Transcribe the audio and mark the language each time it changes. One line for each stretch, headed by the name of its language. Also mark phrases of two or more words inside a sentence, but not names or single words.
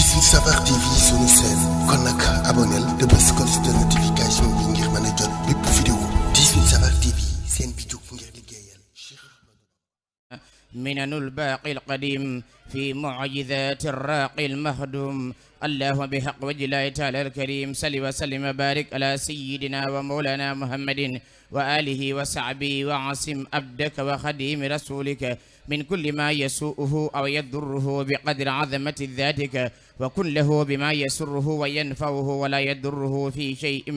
Wolof: Safar TV sunu chaîne kon nag abonnel te bës
French: cloche de notification
Wolof: bi ngir mën a jot bépp vidéo 18 Safar TV seen bi jóg ngir liggéeyal
Arabic: منن الباقي القديم في معجزات الراقي المهدوم اللهم بحق وجه الله تعالى الكريم صل وسلم وبارك على سيدنا ومولانا محمد وآله وصحبه وعصم عبدك وخديم رسولك من كل ما يسوءه أو يضره بقدر عظمة ذاتك وكن له بما يسره وينفعه ولا يضره في شيء